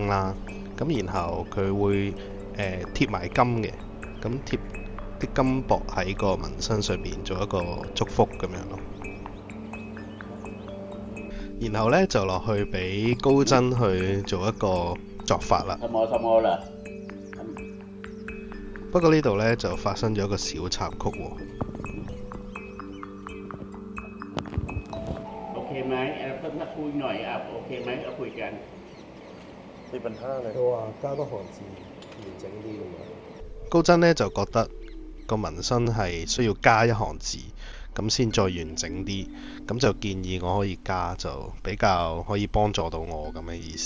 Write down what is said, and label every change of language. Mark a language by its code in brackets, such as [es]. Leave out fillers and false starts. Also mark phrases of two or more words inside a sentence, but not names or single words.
[yue] 啦，咁然後佢會貼埋金嘅，咁貼啲金箔喺個紋身上面做一個祝福咁樣咯。然後呢，就落去俾高僧去做一個作法啦。不過呢度呢，就發生咗一個小插曲喎。 [th] OK ไหมเพิ่มถ้าคุยหน่อยโอเคไหมเราคุยกัน [yue] 冇問題嚟。佢話加多行字完整啲咁樣。高僧呢就覺得個紋身係需要加一行字，咁先再完整啲，咁就建議我可以加，就比較可以幫助到我咁嘅意思。